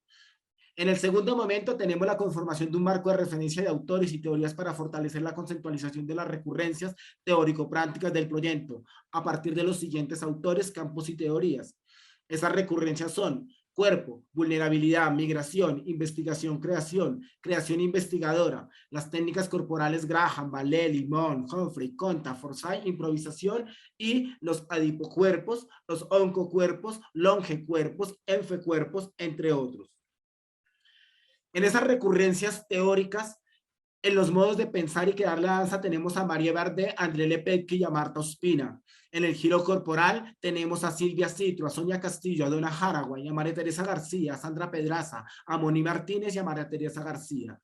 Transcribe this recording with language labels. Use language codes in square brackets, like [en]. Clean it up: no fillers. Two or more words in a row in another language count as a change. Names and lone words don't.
[es] En el segundo momento tenemos la conformación de un marco de referencia de autores y teorías para fortalecer la conceptualización de las recurrencias teórico-prácticas del proyecto a partir de los siguientes autores, campos y teorías. Esas recurrencias son cuerpo, vulnerabilidad, migración, investigación, creación investigadora, las técnicas corporales Graham, Vallée, Limón, Humphrey, Conta, Forsyth, improvisación y los adipocuerpos, los oncocuerpos, longecuerpos, enfecuerpos, entre otros. En esas recurrencias teóricas, en los modos de pensar y crear la danza tenemos a María Bardet, a André Lepetque y a Marta Ospina. En el giro corporal tenemos a Silvia Citro, a Sonia Castillo, a Donna Haraway, a María Teresa García, a Sandra Pedraza, a Moni Martínez y a María Teresa García.